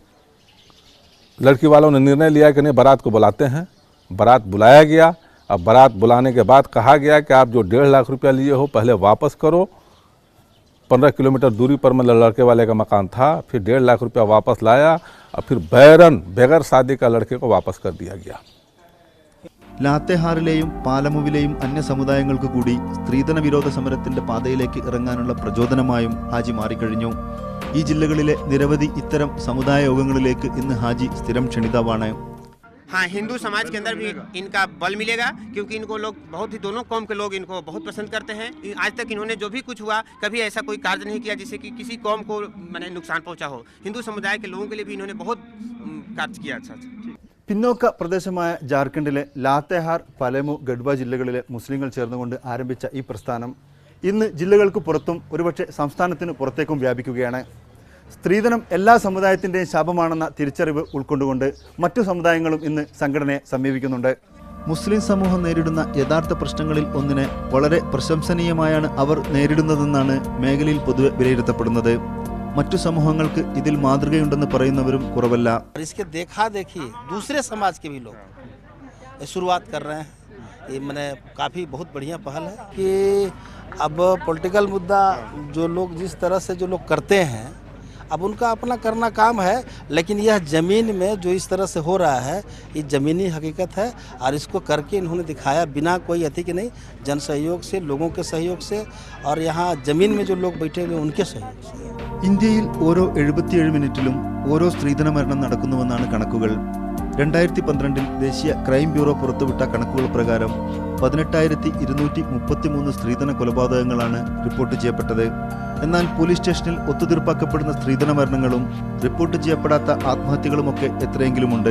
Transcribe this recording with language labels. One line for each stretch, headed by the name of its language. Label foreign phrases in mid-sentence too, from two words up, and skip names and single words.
Hindi: लड़की वालों ने निर्णय लिया कि नहीं, बारात को बुलाते हैं. बारात बुलाया गया. अब बारात बुलाने के बाद कहा गया कि आप जो 1.5 लाख रुपया लिए हो पहले वापस करो. 15 किलोमीटर दूरी पर मतलब लड़के वाले का मकान था. फिर 1.5 लाख रुपया वापस लाया और फिर बगैर शादी का लड़के को वापस कर दिया गया.
Malayalam: ലാത്തേഹാറിലെയും പാലമുവിലെയും അന്യ സമുദായങ്ങൾക്ക് കൂടി സ്ത്രീധന വിരോധ സമരത്തിന്റെ പാതയിലേക്ക് ഇറങ്ങാനുള്ള പ്രചോദനമായും ഹാജി മാറിക്കഴിഞ്ഞു. ഈ ജില്ലകളിലെ നിരവധി ഇത്തരം സമുദായ യോഗങ്ങളിലേക്ക് ഇന്ന് ഹാജി സ്ഥിരം ക്ഷണിതാവാണ്.
Hindi: हाँ, हिंदू समाज के अंदर भी इनका बल मिलेगा, क्योंकि इनको लोग बहुत ही दोनों कौम के लोग इनको बहुत पसंद करते हैं. आज तक इन्होंने जो भी कुछ हुआ कभी ऐसा कोई कार्य नहीं किया जिससे कि किसी कौम को मैंने नुकसान पहुंचा हो. हिंदू समुदाय के लोगों के लिए भी इन्होंने बहुत कार्य किया. अच्छा.
Malayalam: പിന്നോക്ക പ്രദേശമായ ജാർഖണ്ഡിലെ ലാത്തേഹാർ, പലമു, ഗഡ്വ ജില്ലകളിലെ മുസ്ലിങ്ങൾ ചേർന്നുകൊണ്ട് ആരംഭിച്ച ഈ പ്രസ്ഥാനം ഇന്ന് ജില്ലകൾക്ക് പുറത്തും ഒരുപക്ഷെ സംസ്ഥാനത്തിന് പുറത്തേക്കും വ്യാപിക്കുകയാണ്. സ്ത്രീധനം എല്ലാ സമുദായത്തിൻ്റെയും ശാപമാണെന്ന തിരിച്ചറിവ് ഉൾക്കൊണ്ടുകൊണ്ട് മറ്റു സമുദായങ്ങളും ഇന്ന് സംഘടനയെ സമീപിക്കുന്നുണ്ട്. മുസ്ലിം സമൂഹം നേരിടുന്ന യഥാർത്ഥ പ്രശ്നങ്ങളിൽ ഒന്നിനെ വളരെ പ്രശംസനീയമായാണ് അവർ നേരിടുന്നതെന്നാണ് മേഖലയിൽ പൊതുവെ വിലയിരുത്തപ്പെടുന്നത്. മറ്റു സമൂഹങ്ങൾക്ക് ഇതിൽ മാതൃകയുണ്ടെന്ന് പറയുന്നവരും കുറവല്ല.
Hindi: इसके देखा देखी दूसरे समाज के भी लोग शुरुआत कर रहे हैं. ये मैंने काफ़ी बहुत बढ़िया पहल है कि अब पॉलिटिकल मुद्दा जो लोग जिस तरह से जो लोग करते हैं, अब उनका अपना करना काम है, लेकिन यह ज़मीन में जो इस तरह से हो रहा है ये ज़मीनी हकीकत है और इसको करके इन्होंने दिखाया बिना कोई अति के नहीं, जन सहयोग से, लोगों के सहयोग से और यहाँ ज़मीन में जो लोग बैठे हुए उनके सहयोग से।
Malayalam: ഇന്ത്യയിൽ ഓരോ 77 മിനിറ്റിലും ഓരോ സ്ത്രീധന മരണം നടക്കുന്നുവെന്നാണ് കണക്കുകൾ. 2012 ദേശീയ ക്രൈം ബ്യൂറോ പുറത്തുവിട്ട കണക്കുകൾ പ്രകാരം 18,233 സ്ത്രീധന കൊലപാതകങ്ങളാണ് റിപ്പോർട്ട് ചെയ്യപ്പെട്ടത്. എന്നാൽ പോലീസ് സ്റ്റേഷനിൽ ഒത്തുതീർപ്പാക്കപ്പെടുന്ന സ്ത്രീധന മരണങ്ങളും റിപ്പോർട്ട് ചെയ്യപ്പെടാത്ത ആത്മഹത്യകളുമൊക്കെ എത്രയെങ്കിലുമുണ്ട്.